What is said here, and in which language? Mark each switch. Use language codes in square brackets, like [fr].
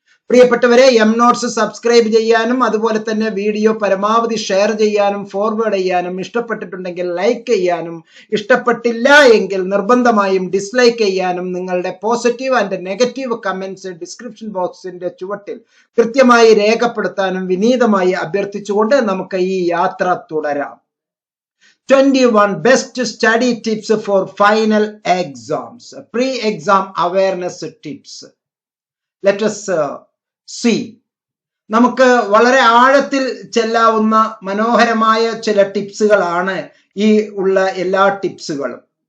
[ml] പ്രിയപ്പെട്ടവരെ, M notes subscribe ചെയ്യാനും അതുപോലെ തന്നെ വീഡിയോ പരമാവധി ഷെയർ ചെയ്യാനും ഫോർവേഡ് ചെയ്യാനും, ഇഷ്ടപ്പെട്ടിട്ടുണ്ടെങ്കിൽ ലൈക്ക് ചെയ്യാനും, ഇഷ്ടപ്പെട്ടില്ല എങ്കിൽ നിർബന്ധമായും ഡിസ്ലൈക്ക് ചെയ്യാനും, നിങ്ങളുടെ [en] positive and negative comments [ml] description ബോക്സിന്റെ ചുവട്ടിൽ കൃത്യമായി രേഖപ്പെടുത്താനും വിനീതമായി അഭ്യർത്ഥിച്ചുകൊണ്ട് നമുക്ക് ഈ യാത്ര തുടരാം. [en] 21 best study tips for final exams. Pre-exam awareness tips. Let us see. [ml] നമുക്ക് വളരെ ആഴത്തിൽ ചെല്ലാവുന്ന മനോഹരമായ ചില ടിപ്സുകളാണ് ഈ ഉള്ള എല്ലാ ടിപ്സുകളും.